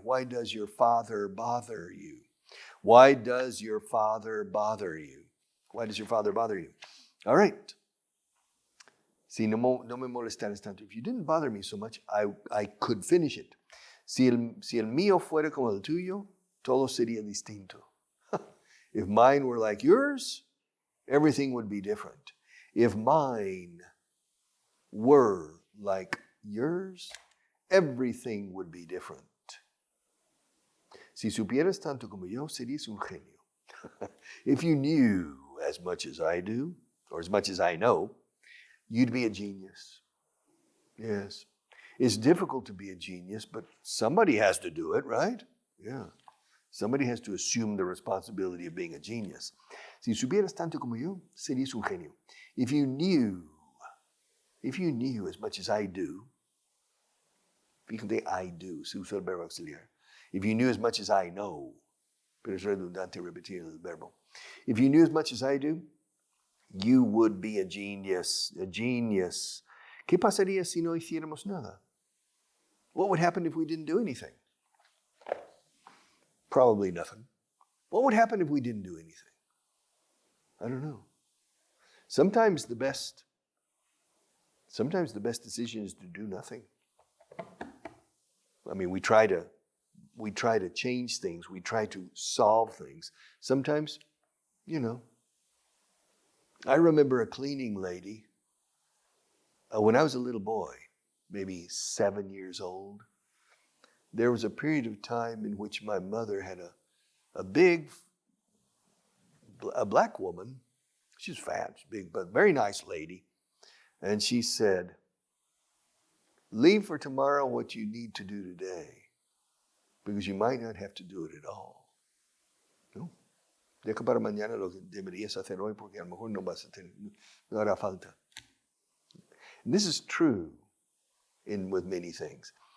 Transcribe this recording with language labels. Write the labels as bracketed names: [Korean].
[English] Why does your father bother you? Why does your father bother you? Why does your father bother you? All right. [Spanish] Si no me molestaras tanto. [English] If you didn't bother me so much, I could finish it. [Spanish] Si el mío fuera como el tuyo, todo sería distinto. [English] If mine were like yours, everything would be different. If mine were like yours, everything would be different. [Spanish] Si supieras tanto como yo, serías un genio. [English] If you knew as much as I do, or as much as I know, you'd be a genius. Yes. It's difficult to be a genius, but somebody has to do it, right? Yeah. Somebody has to assume the responsibility of being a genius. [Spanish] Si supieras tanto como yo, serías un genio. [English] If you knew as much as I do, [Spanish] fíjate, [English] I do, [Spanish] se usa el verbo auxiliar. [English] If you knew as much as I know, [Spanish] pero es redundante repetir el verbo. [English] If you knew as much as I do, you would be a genius, a genius. [Spanish] ¿Qué pasaría si no hiciéramos nada? [English] What would happen if we didn't do anything? Probably nothing. What would happen if we didn't do anything? I don't know. Sometimes the best decision is to do nothing. I mean, we try to change things. We try to solve things. Sometimes, I remember a cleaning lady when I was a little boy, maybe 7 years old. There was a period of time in which my mother had a black woman. She was fat, big, but very nice lady. And she said, leave for tomorrow what you need to do today, because you might not have to do it at all. [Spanish] ¿No? Deja para mañana lo que deberías hacer hoy, porque a lo mejor no hará falta. [English] And this is true with many things.